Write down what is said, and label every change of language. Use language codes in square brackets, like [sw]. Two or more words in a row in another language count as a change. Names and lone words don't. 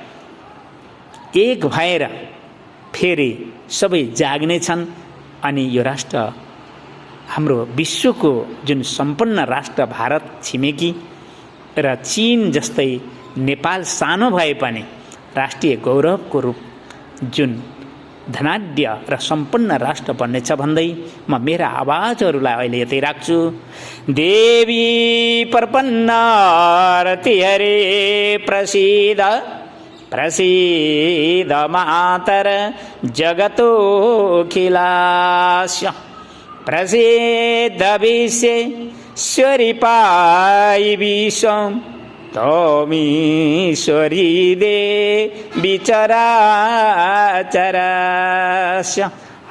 [ne] एक भएर फेरि सबै जाग्नेछन् अनि यो राष्ट्र हाम्रो विश्वको जुन सम्पन्न राष्ट्र भारत छिमेकी र चीन जस्तै नेपाल सानो भए पनि राष्ट्रिय गौरवको रूप जुन धनाढ्य र सम्पन्न राष्ट्र बन्नेछ भन्दै म मेरा आवाजहरूलाई अहिले यतै राख्छु। [sa] देवी प्रपन्नारति हरे प्रसीद प्रसीद मातर जगतोऽखिलास्य प्रसीद विश्वेश्वरी पाई विश्वं तमीश्वरी देवी चराचरस्य।